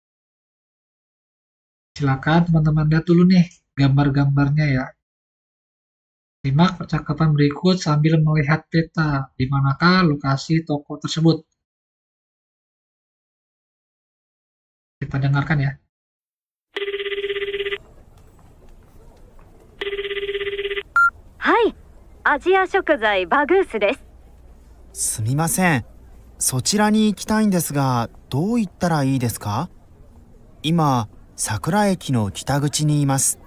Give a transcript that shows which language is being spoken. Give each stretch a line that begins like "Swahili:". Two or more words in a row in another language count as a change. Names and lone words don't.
Indonesian: Silakan teman-teman lihat dulu nih gambar-gambarnya ya. Simak percakapan berikut sambil melihat peta di manakah lokasi toko tersebut. Kita dengarkan ya.
Japanese: はい、アジア食材バグースです。すみません。そちらに行きたいんですが、どう行ったらいいですか？今、桜駅の北口にいます。